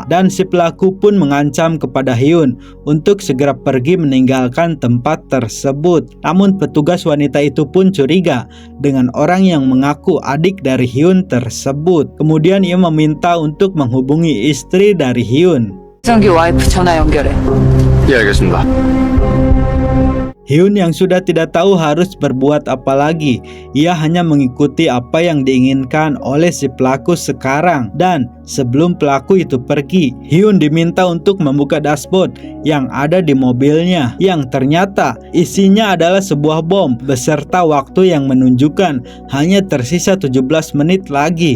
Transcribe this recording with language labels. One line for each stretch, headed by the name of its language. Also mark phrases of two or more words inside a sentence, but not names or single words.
Indonesian: Dan si pelaku pun mengancam kepada Hyun untuk segera pergi meninggalkan tempat tersebut. Namun petugas wanita itu pun curiga dengan orang yang mengaku adik dari Hyun tersebut. Kemudian ia meminta untuk menghubungi istri dari Hyun.
Korean: 정기 와이프 전화 연결해. 예, 알겠습니다.
Indonesian: Hyun yang sudah tidak tahu harus berbuat apa lagi. Ia hanya mengikuti apa yang diinginkan oleh si pelaku sekarang. Dan sebelum pelaku itu pergi, Hyun diminta untuk membuka dashboard yang ada di mobilnya, yang ternyata isinya adalah sebuah bom beserta waktu yang menunjukkan hanya tersisa 17 menit lagi.